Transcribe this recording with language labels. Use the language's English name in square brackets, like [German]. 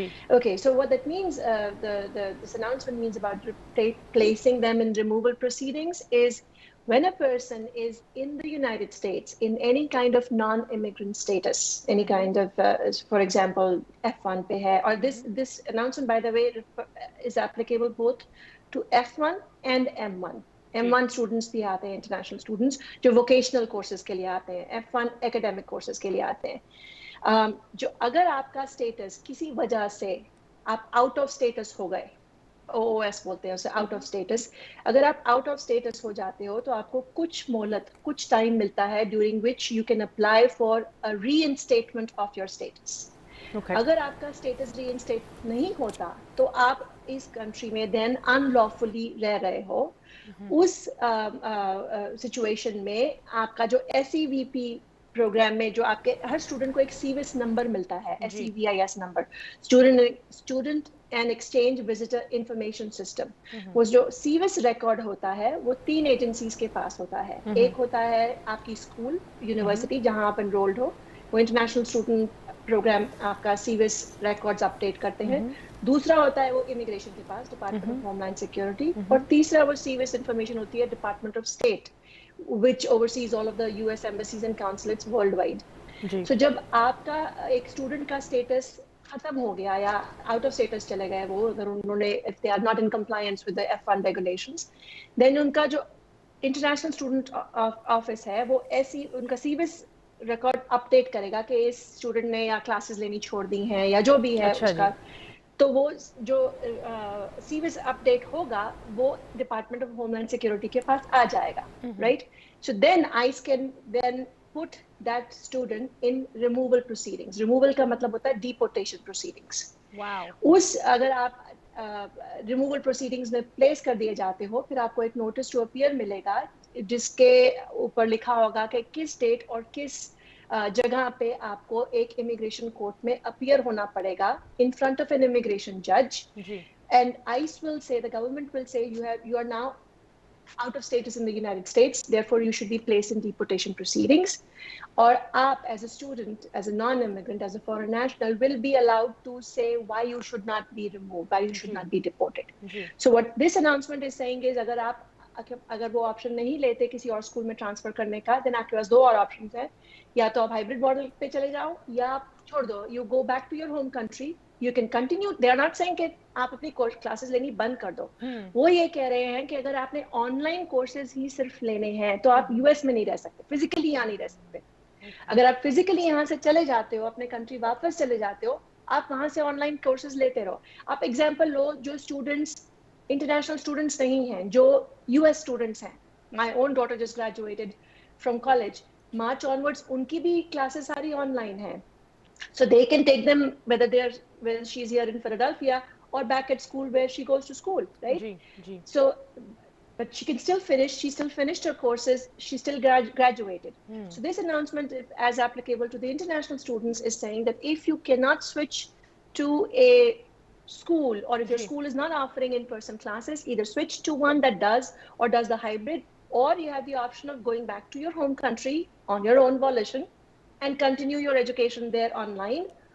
[English] Okay, so what that means, this announcement means about placing them in removal proceedings is when a person is in the United States in any kind of non-immigrant status, any kind of, for example, F1 [Hindi] पे है, [English] or this announcement, by the way, is applicable both to F1 and M1. [Hindi] M1 students भी आते हैं, international students जो vocational courses के लिए आते हैं, F1 academic courses के लिए आते हैं. जो अगर आपका status किसी वजह से आप out of status हो गए, OOS बोलते हैं उसे, out of status, अगर आप out of status हो जाते हो तो आपको कुछ मोहलत, कुछ time मिलता है [English] during which you can apply for a reinstatement of your status. [Hindi] Okay. अगर आपका status reinstate नहीं होता तो आप इस country में then unlawfully रह रहे हो. उस सिचुएशन में आपका जो SEVP प्रोग्राम में जो आपके हर स्टूडेंट को एक CVIS नंबर मिलता है, SEVIS number, student and exchange visitor information system. वो जो सीविस रिकॉर्ड होता है वो 3 एजेंसीज के पास होता है। एक होता है आपकी स्कूल यूनिवर्सिटी जहां आप एनरोल्ड हो, वो इंटरनेशनल स्टूडेंट प्रोग्राम आपका सीविस रिकॉर्ड्स अपडेट करते हैं। दूसरा होता है वो इमिग्रेशन के पास, डिपार्टमेंट ऑफ होमलैंड सिक्योरिटी। और तीसरा वो सीविस इंफॉर्मेशन होती है department of state, [English] which oversees all of the US embassies and consulates worldwide. [Hindi] So जब आपका एक स्टूडेंट का स्टेटस खत्म हो गया या आउट ऑफ स्टेटस चले गए वो, अगर उन्होंने [English] if they are not in compliance with the F1 regulations, [Hindi] then उनका जो इंटरनेशनल स्टूडेंट ऑफिस है वो ऐसी उनका सीविस रिकॉर्ड अपडेट करेगा कि इस स्टूडेंट ने या क्लासेस लेनी छोड़ दी हैं या जो भी है उसका, तो वो जो सीविस अपडेट होगा वो डिपार्टमेंट ऑफ होमलैंड सिक्योरिटी के पास आ जाएगा, right? [English] So then ICE can then put that student in removal proceedings. [Hindi] Removal का मतलब होता है डिपोर्टेशन प्रोसीडिंग्स। उस अगर आप रिमूवल प्रोसीडिंग्स में प्लेस कर दिए जाते हो, फिर आपको एक नोटिस टू अपीयर मिलेगा जिसके ऊपर लिखा होगा कि किस डेट और किस जगह पे आपको एक इमिग्रेशन कोर्ट में अपीयर होना पड़ेगा [English] in front of an immigration judge. And ICE will say, the government will say, you are now out of status in the United States, therefore you should be placed in deportation proceedings. Or aap as a student, as a non-immigrant, as a foreign national, will be allowed to say why you should not be removed, why you should not be deported. So what this announcement is saying is, [Hindi] अगर वो option नहीं लेते किसी और school में transfer करने का, then आपके पास 2 और ऑप्शंस हैं। या तो आप हाइब्रिड मॉडल पे चले जाओ या आप छोड़ दो, [English] You go back to your home country, you can continue. They are not saying [Hindi] कि आप अपनी क्लासेस लेनी बंद कर दो। वो ये कह रहे हैं कि अगर आपने ऑनलाइन कोर्सेज ही सिर्फ लेने हैं तो आप यूएस में नहीं रह सकते, फिजिकली यहाँ नहीं रह सकते। अगर आप फिजिकली यहाँ से चले जाते हो, अपने कंट्री वापस चले जाते हो, आप वहां से ऑनलाइन कोर्सेज लेते रहो। आप एग्जाम्पल लो, जो स्टूडेंट्स इंटरनेशनल स्टूडेंट्स नहीं हैं, जो यूएस स्टूडेंट्स हैं, [English] my own daughter just graduated from college, [Hindi] March onwards उनकी भी क्लासेस सारी ऑनलाइन हैं। [English] So they can take them whether she's here in Philadelphia or back at school where she goes to school, right? So, but she can still finish. She still finished her courses. She still graduated. So this announcement, as applicable to the international students, is saying that if you cannot switch to a school, or if your school is not offering in-person classes, either switch to one that does or does the hybrid, or you have the option of going back to your home country on your own volition and continue your education there online.